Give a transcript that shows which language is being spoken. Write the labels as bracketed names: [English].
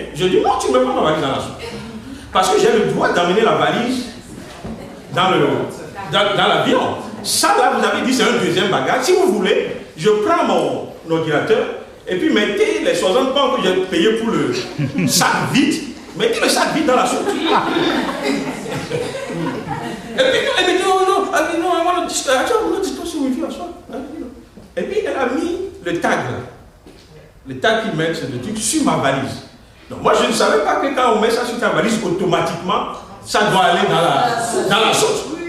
[French] Je dis, non, tu ne mets pas ma valise dans la soute. Parce que j'ai le droit d'amener la valise dans l'avion. Ça là, vous avez dit, c'est un deuxième bagage. Si vous voulez, je prends mon ordinateur et puis mettez les 60 pounds que j'ai payé pour le sac vide. Mettez le sac vide dans la soute. Et puis elle me dit, non, [English] I want to discuss with you as well. [French] Et puis elle a mis le tag là. Le tag qu'ils mettent, c'est le truc sur ma valise. Donc moi je ne savais pas que quand on met ça sur ta valise, automatiquement, ça doit aller dans la sauce.